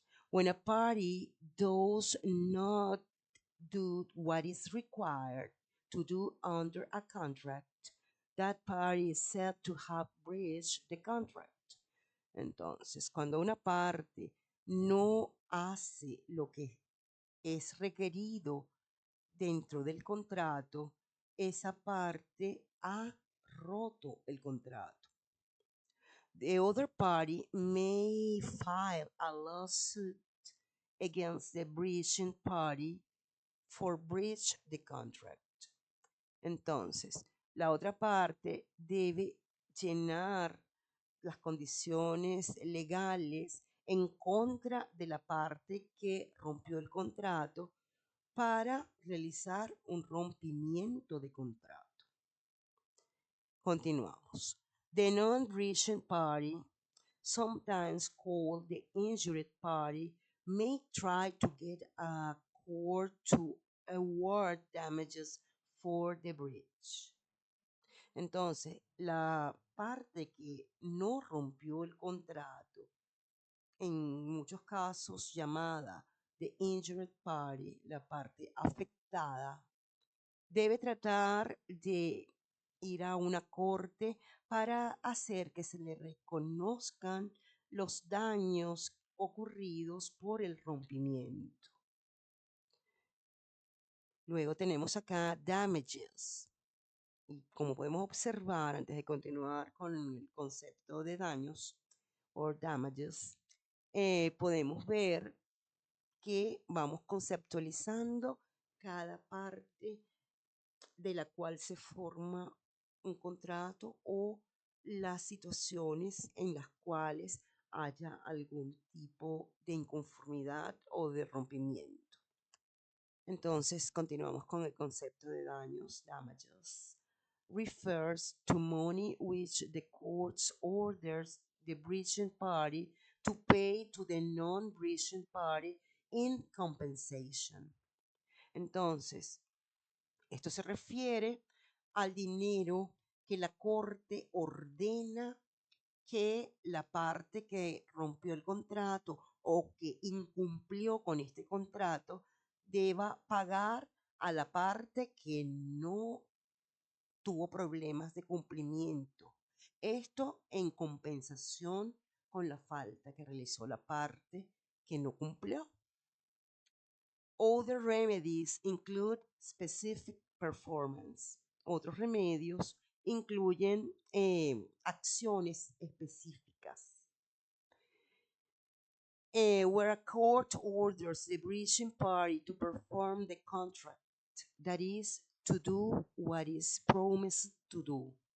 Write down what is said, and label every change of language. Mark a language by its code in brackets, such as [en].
[en] When a party does not do what is required to do under a contract, that party is said to have breached the contract. [es] Entonces, cuando una parte no hace lo que es requerido dentro del contrato, esa parte ha roto el contrato. [en] The other party may file a lawsuit against the breaching party for breach the contract. [es] Entonces, la otra parte debe llenar las condiciones legales en contra de la parte que rompió el contrato para realizar un rompimiento de contrato. Continuamos. [en] The non-breaching party, sometimes called the injured party, may try to get a court to award damages for the breach. [es] Entonces, la parte que no rompió el contrato, en muchos casos llamada [en] the injured party, [es] la parte afectada, debe tratar de ir a una corte para hacer que se le reconozcan los daños ocurridos por el rompimiento. Luego tenemos acá damages. Y como podemos observar, antes de continuar con el concepto de daños o damages, podemos ver que vamos conceptualizando cada parte de la cual se forma un contrato o las situaciones en las cuales haya algún tipo de inconformidad o de rompimiento. Entonces, continuamos con el concepto de daños, damages. [en] Refers to money which the courts orders the breaching party to pay to the non-breaching party in compensation. [es] Entonces, esto se refiere al dinero que la corte ordena que la parte que rompió el contrato o que incumplió con este contrato deba pagar a la parte que no tuvo problemas de cumplimiento. Esto en compensación con la falta que realizó la parte que no cumplió. [en] Other remedies include specific performance. [es] Otros remedios incluyen acciones específicas. [en] Where a court orders the breaching party to perform the contract, that is, to do what is promised to do.